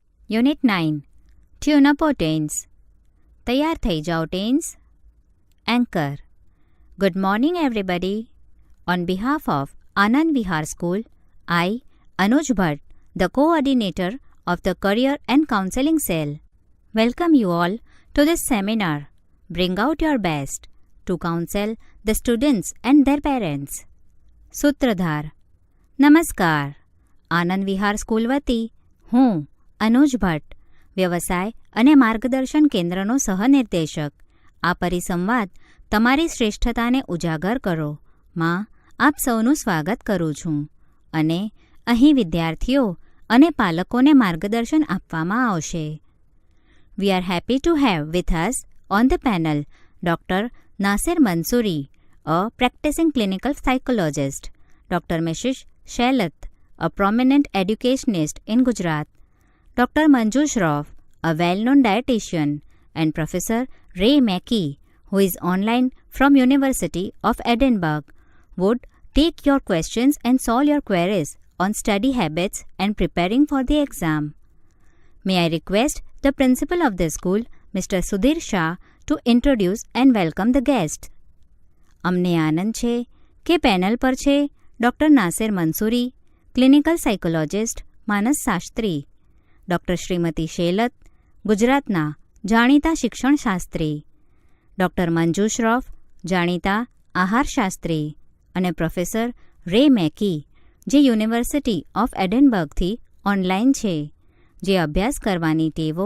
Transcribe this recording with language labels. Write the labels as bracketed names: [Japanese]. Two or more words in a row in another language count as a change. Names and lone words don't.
[English] Unit 9 Tune Up Tense. [Gujarati] તૈયાર થઈ જાઓ [English] Tense. Anchor. Good morning everybody. On behalf of Anand Vihar School, I, Anuj Bhatt, the coordinator of the Career and Counseling Cell, welcome you all to this seminar. Bring out your best to counsel the students and their parents. [Gujarati] સૂત્રધાર. નમસ્કાર. આનંદ વિહાર સ્કૂલ વતી હું અનુજ ભટ્ટ, વ્યવસાય અને માર્ગદર્શન કેન્દ્રનો સહનિર્દેશક, આ પરિસંવાદ તમારી શ્રેષ્ઠતાને ઉજાગર કરો માં આપ સૌનું સ્વાગત કરું છું અને અહીં વિદ્યાર્થીઓ અને પાલકોને માર્ગદર્શન આપવામાં આવશે. [English] We are happy to have with us on the panel Dr. Nasir Mansoori, a practicing clinical psychologist, Dr. Mrs. Shailat, a prominent educationist in Gujarat, Dr. Manju Shroff, a well-known dietitian, and Professor Ray Mackey, who is online from University of Edinburgh, would take your questions and solve your queries on study habits and preparing for the exam. May I request the principal of the school, Mr. Sudhir Shah, to introduce and welcome the guests. [Gujarati] અમને આનંદ છે કે પેનલ પર છે ડૉક્ટર નાસિર મંસૂરી, [English] clinical psychologist, [Gujarati] માનસશાસ્ત્રી, ડૉક્ટર શ્રીમતી શેલત, ગુજરાતના જાણીતા શિક્ષણશાસ્ત્રી, ડૉક્ટર મંજુ શ્રોફ, જાણીતા આહારશાસ્ત્રી, અને પ્રોફેસર રે મેકી, જે યુનિવર્સિટી ઓફ એડિનબર્ગથી ઓનલાઈન છે, જે અભ્યાસ કરવાની ટેવો